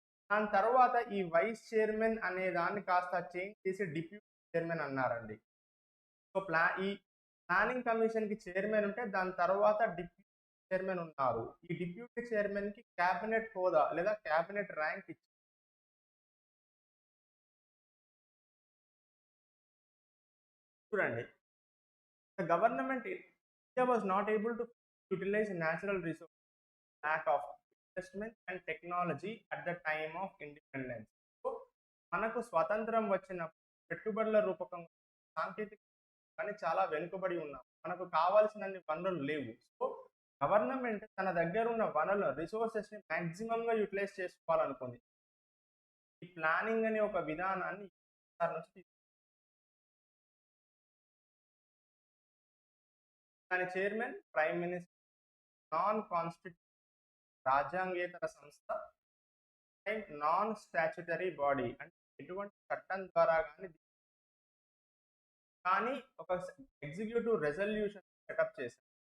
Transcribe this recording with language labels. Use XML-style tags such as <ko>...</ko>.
<te>దాని తర్వాత ఈ వైస్ చైర్మన్ అనే దాన్ని కాస్త చేంజ్ చేసి డిప్యూటీ చైర్మన్ అన్నారండి. సో ఈ ప్లానింగ్ కమిషన్ కి చైర్మన్ ఉంటే దాని తర్వాత డిప్యూటీ చైర్మన్ ఉన్నారు. ఈ డిప్యూటీ చైర్మన్ కి క్యాబినెట్ హోదా లేదా క్యాబినెట్ ర్యాంక్ ఇచ్చారు. చూడండి,</te> <en>the government India was not able to utilize natural resources, lack of investment and technology at the time of independence.</en> <te>So మనకు స్వతంత్రం వచ్చినప్పుడు పెట్టుబడుల రూపకంగా సాంకేతిక కానీ చాలా వెనుకబడి ఉన్నాం, మనకు కావాల్సినన్ని వనరులు లేవు. సో గవర్నమెంట్ తన దగ్గర ఉన్న వనరుల రిసోర్సెస్ ని మాక్సిమం గా యూటిలైజ్ చేసుకోవాలనుకుంది. ఈ ప్లానింగ్ అనే ఒక విధానాన్ని దాని chairman prime minister, non constitution రాజ్యాంగేతర సంస్థ, నాన్ స్టాచ్యుటరీ బాడీ అంటే ఎటువంటి చట్టం ద్వారా కానీ ఒక ఎగ్జిక్యూటివ్ రెజల్యూషన్ సెటప్ చేశారు.</te>